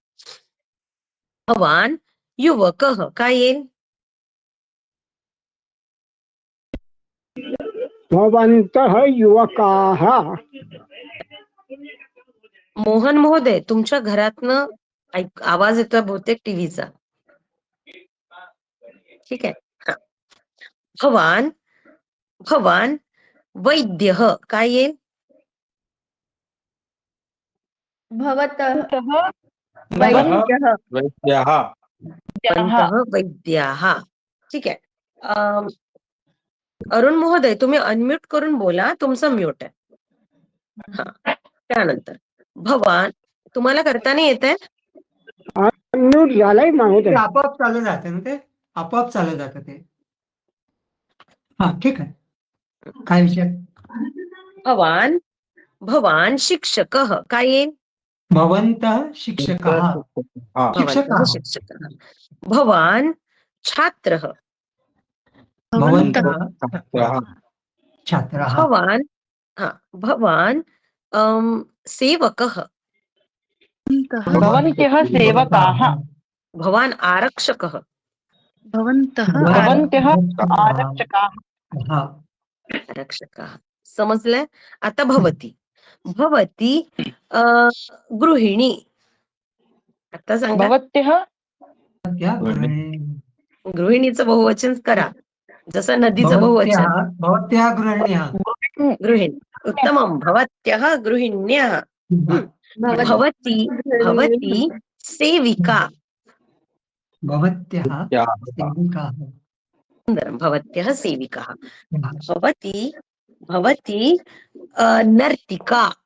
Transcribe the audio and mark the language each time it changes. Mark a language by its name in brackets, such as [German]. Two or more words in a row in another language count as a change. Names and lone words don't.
[Sanskrit] भवान युवकः [Marathi] काय येईल? [Sanskrit] भवन्तः युवकाः [Marathi] मोहन महोदय, तुमच्या घरातनं आवाज येतोय बहुतेक टीव्हीचा. ठीक आहे. हा. [Sanskrit] भवान भवान वैद्यः [Marathi] काय येईल? [Sanskrit] भवतः भवन्तः वैद्यः वैद्यः भवन्तः वैद्याः. [Marathi] ठीक आहे. अरुण महोदय, तुम्ही अनम्यूट करून बोला, तुमचं म्यूट आहे. हा. त्यानंतर भवान, तुम्हाला करताना येतंय? अनम्यूट झालंय ते महोदय. आपोआप चालू जातं ना, ते आपोआप चालू जातं ते. हा, ठीक आहे. काय विषय? [Sanskrit] भवान भवान शिक्षकः [Marathi] काय येईल? [Sanskrit] भवन्तः शिक्षकाः. [Marathi] हा. [Sanskrit] भवन्तः शिक्षकाः. शिक्षकः. भवान छात्रः. भवन्तः छात्रः. छात्राः. भवान हा. भवान सेवकः. भवन्त्यः सेवकाः भवान आरक्षकः. भवन्तः आरक्षकाः [Marathi] हा. [Sanskrit] आरक्षकः. [Marathi] समजलंय? आता [Sanskrit] भवती भवती गृहिणी. [Marathi] आता सांगा. [Sanskrit] भवत्यः [Marathi] त्या गृहिणी. गृहिणीचं बहुवचन करा, जसं नदीचं [Sanskrit] भवत्याः [Marathi] बहुवचन. [Sanskrit] भवत्याः गृहिण्यः. गृहिणी. उत्तमं. भवत्यः गृहिण्यः. भवती भवती सेविका. भवत्याः सेविकाः. सुन्दरं. भवत्यः सेविकाः. भवती भवती नर्तिका.